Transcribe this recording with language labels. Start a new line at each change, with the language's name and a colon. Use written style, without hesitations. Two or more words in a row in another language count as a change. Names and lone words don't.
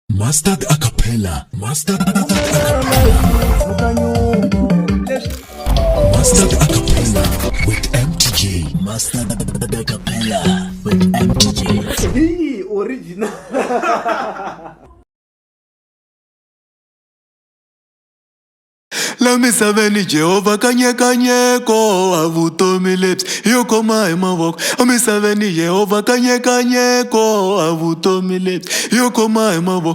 English: Mustard Acapella. Mustard Acapella. Mustard Acapella with MTJ. Mustard Acapella with MTJ. Hey, original.
Tsonga: La misaveni Jehova kanyekanyeko avutomi lebyi yo khoma hi mavoko. A misaveni Jehova kanyekanyeko avutomi lebyi yo khoma hi mavoko.